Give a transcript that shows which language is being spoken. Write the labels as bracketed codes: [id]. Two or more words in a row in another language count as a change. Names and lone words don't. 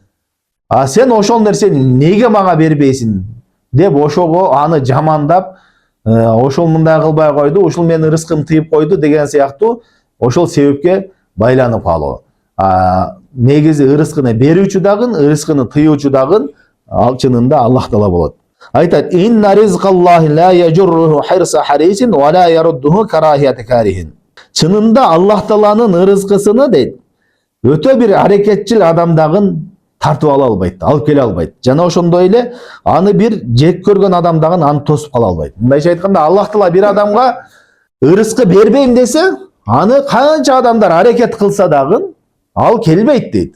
[ky] А сен ошол нерсени неге мага бербейсиң деп ошого аны жамандап, ошол мындай кылбай койду, ошол менин ырыскым тыйып койду деген сыяктуу ошол себепке байланып калуу. Негизи ырыскыны берүүчү дагы, ырыскыны тыюучу дагы ал чынында Аллах Таала болот. Айтат: [ar] إن رزق الله لا يجره حرص حريص ولا يرده كراهية كاره." [ky] Чынында Аллах Тааланын ырыскысыны дейт, өтө бир аракетчил адамдагын тартып ала албайт, алып келе албайт. Жана ошондой эле аны бир жек көргөн адамдагын аны тосуп кала албайт. Мындайча айтканда, Аллах Таала бир адамга ырыскы бербейм десе, аны канча адамдар аракет кылса дагы ал келбейт дейт.